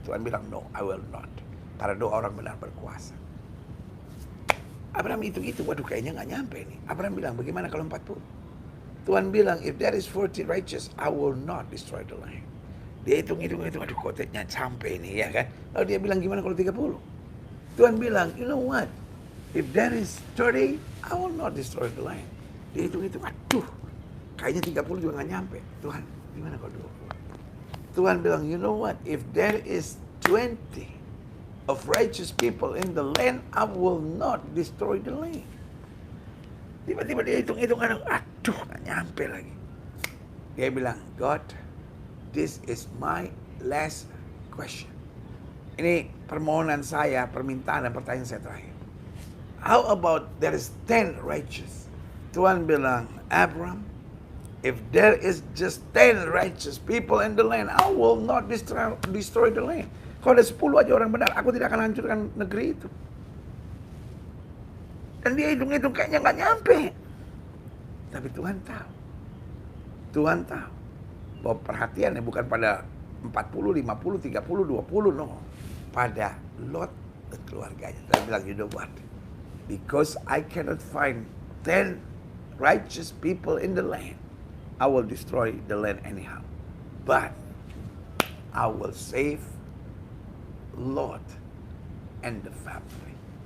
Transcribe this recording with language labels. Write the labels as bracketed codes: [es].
[id] Tuhan bilang, [en] no, I will not. [id] Karena doa orang benar berkuasa. Abraham hitung-hitung, waduh kayaknya nggak nyampe nih. Abraham bilang, bagaimana kalau 40? Tuhan bilang, [en] if there is 40 righteous, I will not destroy the land. [id] Dia hitung-hitung, aduh koteknya sampai nih, ya kan? Lalu dia bilang, gimana kalau 30? Tuhan bilang, [en] you know what? If there is 30, I will not destroy the land. [id] Dia hitung-hitung, aduh, kayaknya 30 juga nggak nyampe. Tuhan, gimana kalau 20? Tuhan bilang, [en] you know what? If there is 20 of righteous people in the land, I will not destroy the land. [id] Tiba-tiba dia hitung-hitung, aduh, nggak nyampe lagi. Dia bilang, [en] God, this is my last question. [id] Ini permohonan saya, permintaan dan pertanyaan saya terakhir. [en] How about there is 10 righteous? [id] Tuhan bilang, [en] Abraham, if there is just 10 righteous people in the land, I will not destroy the land. [id] Kalau ada 10 aja orang benar, aku tidak akan hancurkan negeri itu. Dan dia hitung-hitung kayaknya nggak nyampe. Tapi Tuhan tahu. Tuhan tahu bahwa perhatiannya bukan pada 40, 50, 30, 20, no. Pada Lot dan keluarganya. Dia bilang, [en] you know what? Because I cannot find 10 righteous people in the land, I will destroy the land anyhow. But I will save Lot and the family.